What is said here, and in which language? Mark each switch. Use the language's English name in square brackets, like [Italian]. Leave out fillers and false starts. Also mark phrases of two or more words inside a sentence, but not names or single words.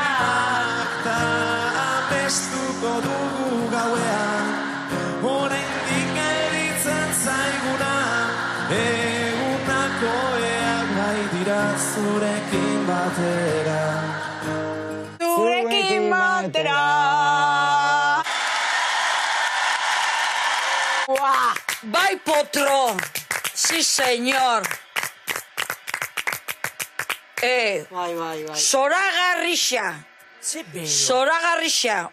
[Basque] Ta amestuko dugu gauean, oraindik gelditzen zaiguna, egunako eak bai dira zurekin batera. Zurekin batera. Bai potro. [Spanish] Sí, señor. [Basque] Bai. Zoragarrixa. Zoragarrixa.